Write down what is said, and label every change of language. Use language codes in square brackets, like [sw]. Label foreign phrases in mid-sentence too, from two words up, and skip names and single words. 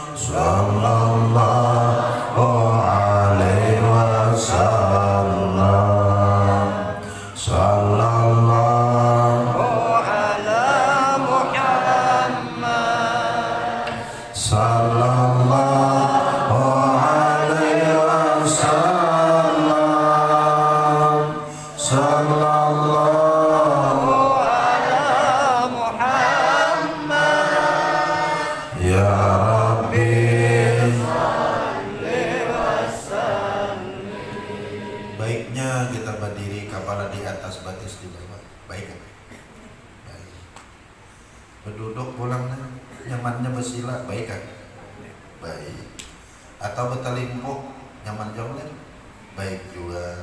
[ar] صلى الله عليه وسلم، صلى الله على محمد، صلى الله عليه وسلم، صلى الله على محمد. يا ربي, [bjn] baiknya kita berdiri, kepala di atas, batis di bawah. Baik kan? Baik. Berduduk pulangnya, nyamannya bersila, baik kan? Baik. Atau bertelimpuh, nyaman jauh, baik juga.